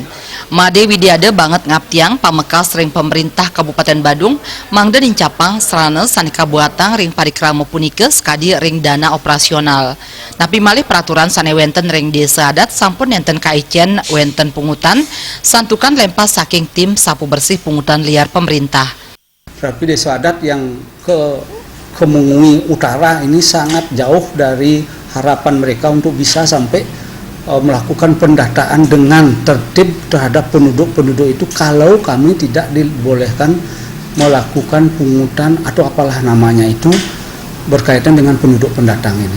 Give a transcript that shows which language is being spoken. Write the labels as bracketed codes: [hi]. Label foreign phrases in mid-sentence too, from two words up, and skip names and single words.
[ban] Made Widiade banget ngaptiang pamekas ring pemerintah Kabupaten Badung mangda nincapang sarana sane kabuatang ring parikrama punika skadi ring [id] dana operasional. [ban] Tapi malih peraturan sane wenten ring desa adat sampun enten kaicen wenten pungutan santukan lempas saking [id] tim sapu bersih pungutan liar pemerintah. Tapi desa adat yang ke Mengui Utara ini sangat jauh dari harapan mereka untuk bisa sampai melakukan pendataan dengan tertib terhadap penduduk-penduduk itu kalau kami tidak dibolehkan melakukan pungutan atau apalah namanya itu berkaitan dengan penduduk pendatang ini.